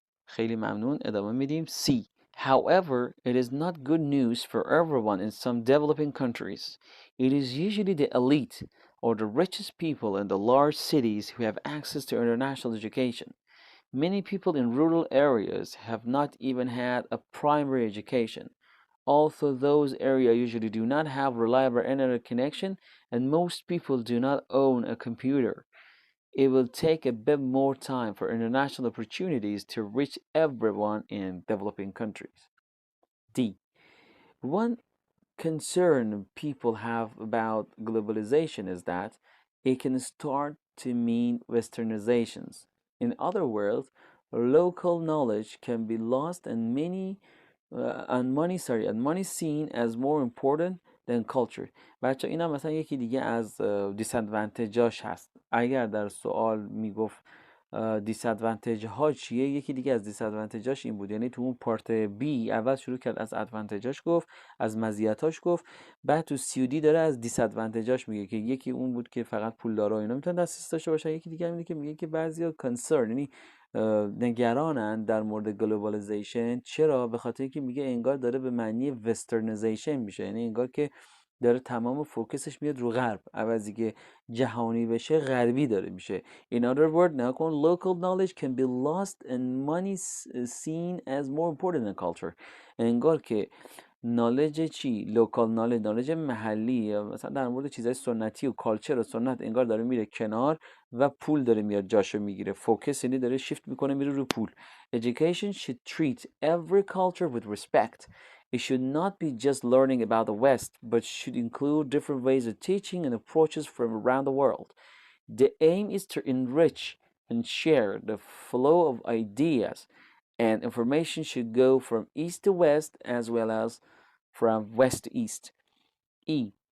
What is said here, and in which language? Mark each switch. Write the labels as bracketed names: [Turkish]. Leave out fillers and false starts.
[Persian] خیلی ممنون. ادامه میدیم. C. [English] However, it is not good news for everyone in some developing countries. It is usually the elite or the richest people in the large cities who have access to international education. Many people in rural areas have not even had a primary education. Although those areas usually do not have reliable internet connection and most people do not own a computer, it will take a bit more time for international opportunities to reach everyone in developing countries. D. One concern people have about globalization is that it can start to mean westernizations. In other words, local knowledge can be lost and money seen as more important than culture. [Persian] بچه اینا مثلا یکی دیگه از دیسادوانتجاش هست. اگر در سوال میگفت دیسادوانتج ها چیه، یکی دیگه از دیسادوانتجاش این بود. یعنی تو اون پارت بی اول شروع کرد از ادوانتجاش گفت، از مزیتاش گفت، بعد تو سیودی داره از دیسادوانتجاش میگه که یکی اون بود که فقط پولدارا اینا میتونن دسترسی داشته باشن، یکی دیگه اینه که میگه که بعضیا کنسرن، یعنی نگرانن در مورد گلوبالیزیشن. چرا؟ به خاطر اینکه میگه انگار داره به معنی وسترنیزیشن میشه، یعنی انگار که داره تمام فوکسش میاد رو غرب، عوضی که جهانی بشه غربی داره میشه. [English] In other words, now local knowledge can be lost and money seen as more important than culture. [Persian] انگار که نالج چی؟ لوکال نالج محلی، یا مثلا در مورد چیزای سنتی و کالچر و سنت انگار داره میره کنار و پول داره میاد جاشو میگیره. فوکس یعنی داره شیفت میکنه میره رو پول. [English] Education should treat every culture with respect. It should not be just learning about the West, but should include different ways of teaching and approaches from around the world. The aim is to enrich and share the flow of ideas, and information should go from east to west as well as from west to east. E.